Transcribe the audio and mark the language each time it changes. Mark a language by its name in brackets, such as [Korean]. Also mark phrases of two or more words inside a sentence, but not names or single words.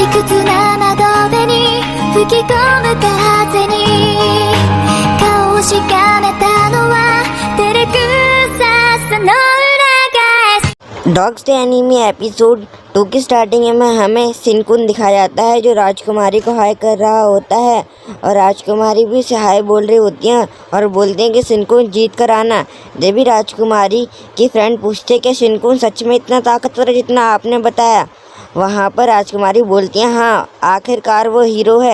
[Japanese] つな窓辺に吹き込む風に顔をしかめたのは照れくささの裏返し。 [Hindi] डॉग्स द एनीमी एपिसोड 2 की स्टार्टिंग में हमें सिनकुन दिखाया जाता है जो राजकुमारी को हाय कर रहा होता है और राजकुमारी भी उसे हाय बोल रही होती हैं और बोलते हैं कि सिनकुन जीत कर आना। जब भी राजकुमारी की फ्रेंड पूछते हैं कि सिनकुन सच में इतना ताकतवर है जितना आपने बताया, वहाँ पर राजकुमारी बोलती हैं हाँ आखिरकार वो हीरो है।